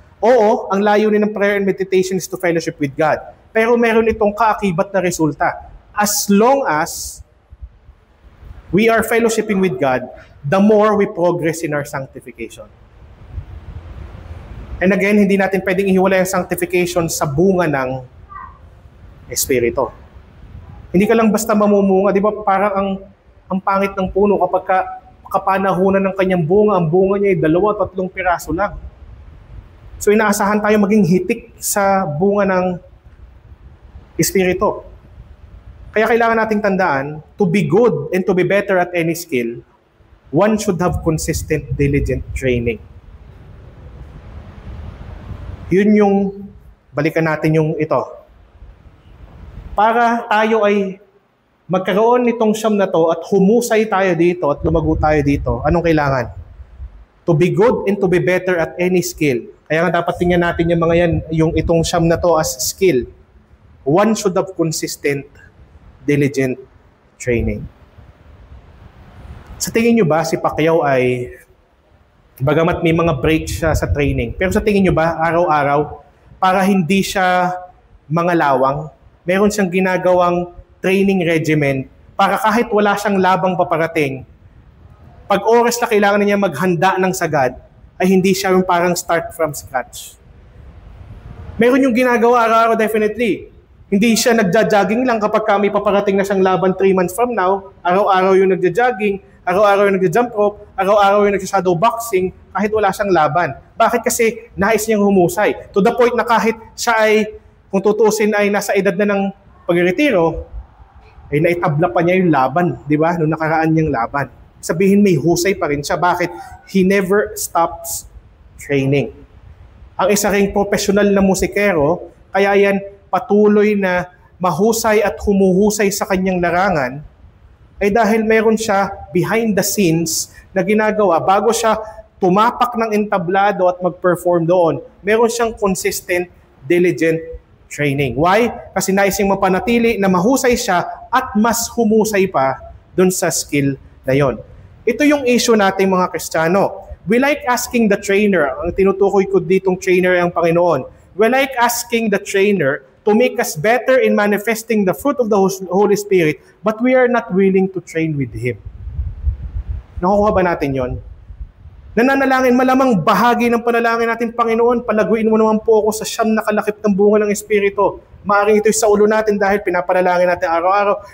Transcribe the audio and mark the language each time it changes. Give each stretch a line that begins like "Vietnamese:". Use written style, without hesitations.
Filipino: Oo, ang layunin ng
English: prayer and meditation is to fellowship with God.
Filipino: Pero meron itong kaakibat na resulta.
English: As long as we are fellowshipping with God, the more we progress in our sanctification. And again,
Filipino: hindi natin pwedeng ihiwalay ang sanctification sa bunga ng Espiritu. Hindi ka lang basta mamumunga, di ba parang ang pangit ng puno kapag kapanahunan ng kanyang bunga, ang bunga niya ay 2-3 piraso lang. So inaasahan tayo maging hitik sa bunga ng Espiritu. Kaya kailangan nating tandaan,
English: to be good and to be better at any skill, one should have consistent, diligent training.
Filipino: Yun yung, balikan natin yung ito. Para tayo ay magkaroon nitong siyam na to at humusay tayo dito at lumago tayo dito, anong kailangan?
English: To be good and to be better at any skill.
Filipino: Kaya nga dapat tingnan natin yung mga yan, yung itong siyam na to as skill.
English: One should have consistent, diligent training.
Filipino: Sa tingin nyo ba si Pacquiao ay, bagamat may mga break siya sa training, pero sa tingin nyo ba araw-araw, para hindi siya mga lawang, meron siyang ginagawang training regimen para kahit wala siyang labang paparating, pag oras na kailangan niya maghanda ng sagad, ay hindi siya yung parang
English: start from scratch.
Filipino: Meron yung ginagawa araw-araw definitely. Hindi siya nagja-jogging lang kapag may paparating na siyang laban
English: 3 months from now,
Filipino: araw-araw yung nagja-jogging, araw-araw yung nagja-jump rope, araw-araw yung nagsa-shadow boxing, kahit wala siyang laban. Bakit? Kasi nais niyang humusay. To the point na kahit siya ay, kung tutusin ay nasa edad na ng pagretiro, ay naitabla pa niya yung laban, di ba? Noong nakaraan niyang laban. Sabihin may husay pa rin siya. Bakit?
English: He never stops training.
Filipino: Ang isa ring professional na musikero, kaya yan patuloy na mahusay at humuhusay sa kanyang larangan, ay dahil meron siya
English: behind the scenes
Filipino: na ginagawa bago siya tumapak ng entablado at mag-perform doon. Meron siyang
English: consistent, diligent training. Why?
Filipino: Kasi nais niyang mapanatili na mahusay siya at mas humusay pa doon sa skill na yon. Ito yung issue natin mga Kristiyano.
English: We like asking the trainer,
Filipino: ang tinutukoy ko ditong trainer ang Panginoon.
English: We like asking the trainer to make us better in manifesting the fruit of the Holy Spirit, but we are not willing to train with Him.
Filipino: Nakukuha ba natin yon? Nananalangin, malamang bahagi ng panalangin natin, Panginoon, palaguin mo naman po ako sa siyam na kalakip ng bunga ng Espiritu. Maaring ito'y sa ulo natin dahil pinapanalangin natin araw-araw.